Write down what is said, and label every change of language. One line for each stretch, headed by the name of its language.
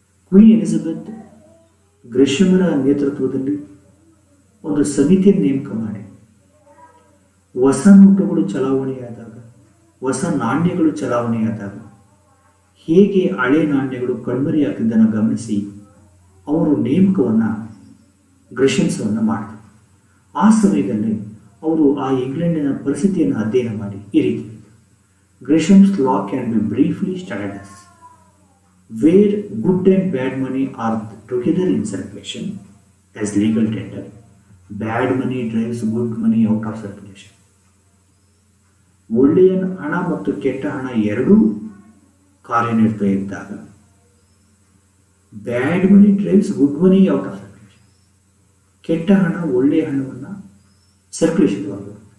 Kannada: Queen Elizabeth ಗ್ರೆಷಮರ ನೇತೃತ್ವದಲ್ಲಿ ಒಂದು ಸಮಿತಿಯನ್ನು ನೇಮಕ ಮಾಡಿ ಹೊಸ ನೋಟುಗಳು ಚಲಾವಣೆಯಾದಾಗ, ಹೊಸ ನಾಣ್ಯಗಳು ಚಲಾವಣೆಯಾದಾಗ ಹೇಗೆ ಹಳೆ ನಾಣ್ಯಗಳು ಕಣ್ಮರೆಯಾಗ್ತಿದ್ದನ್ನು ಗಮನಿಸಿ ಅವರು ನೇಮಕವನ್ನು ಗ್ರೆಷಮ್ಸವನ್ನು ಮಾಡಿದರು. ಆ ಸಮಯದಲ್ಲಿ ಅವರು ಆ ಇಂಗ್ಲೆಂಡಿನ ಪರಿಸ್ಥಿತಿಯನ್ನು ಅಧ್ಯಯನ ಮಾಡಿ ಈ ರೀತಿ
English: Gresham's law can be briefly studied as where good and bad money are together in circulation as legal tender, bad money drives good money out of circulation.
Kannada: ಒಳ್ಳೆಯ ಹಣ ಮತ್ತು ಕೆಟ್ಟ ಹಣ ಎರಡೂ ಕಾರ್ಯನಿರ್ವಹಿಸ್ತಾ ಇದ್ದಾಗ
English: bad money drives good money out of circulation,
Kannada: ಕೆಟ್ಟ ಹಣ ಒಳ್ಳೆಯ ಹಣವನ್ನು ಸರ್ಕ್ಯುಲೇಷನ್ ಆಗುತ್ತೆ.